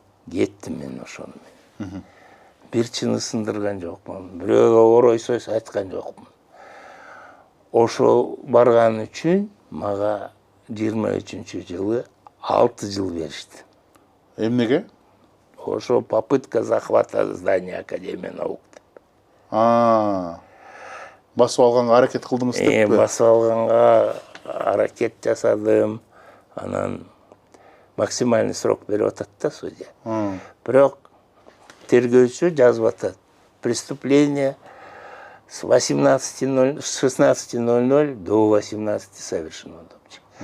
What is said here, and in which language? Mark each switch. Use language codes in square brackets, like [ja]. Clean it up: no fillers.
[ky] Кеттим мен ошону менен. Бир чыны сындырган жокмун. Бирөөгө орой сөз айткан жокмун. Ошо барган үчүн мага 23-жылы 6 жыл беришти. Эмнеге? Ошо [ru] попытка захвата здания Академия наук [ky] деп. Басып алганга аракет кылдыңыз деппи? Басып алганга аракет жасадым. Анан [ru] максимальный срок [ky] берип атат да судья. Бирок тергөөчү жазып атат. [ru] Преступление с 16:00 до 18 совершено [ky] депчи.